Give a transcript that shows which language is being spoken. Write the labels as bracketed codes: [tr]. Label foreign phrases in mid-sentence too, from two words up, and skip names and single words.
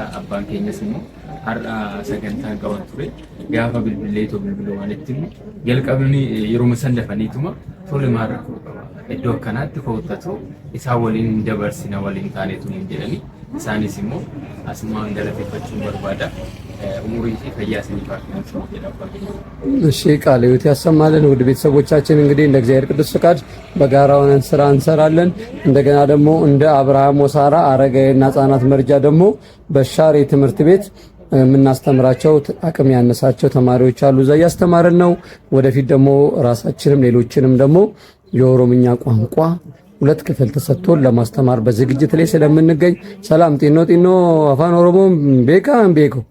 [om] Abbaan keenyas immoo har'a sagantaan qaban ture gaafa bilbileetoo bilbiloo waanitti immoo jalqabni yeroo sandafaniituma tole maal rakkoo qaba iddoo akkanaatti koottatu isaa waliin dabarsina waliin taanetu hin jedhani isaanis immoo asumaan galateeffachuun barbaada. umurii fi fayyaa isiniif haa jedhamu። [am] እሺ ቃለ ሕይወት ያሰማልን። ውድ ቤተሰቦቻችን እንግዲህ እንደ እግዚአብሔር ቅዱስ ፍቃድ በጋራ ሆነን ስራ እንሰራለን። እንደገና ደግሞ እንደ አብርሃም ወሳራ አረጋዊና ሕፃናት መርጃ ደግሞ በሻሬ ትምህርት ቤት የምናስተምራቸው አቅም ያነሳቸው ተማሪዎች አሉ። እዛ እያስተማርን ነው። ወደፊት ደግሞ ራሳችንም ሌሎችንም ደግሞ የኦሮምኛ ቋንቋ 2 ክፍል ተሰጥቶን ለማስተማር በዝግጅት ላይ ስለምንገኝ ሰላም ጢኖ አፋን ኦሮሞ ቤካ ቤኮ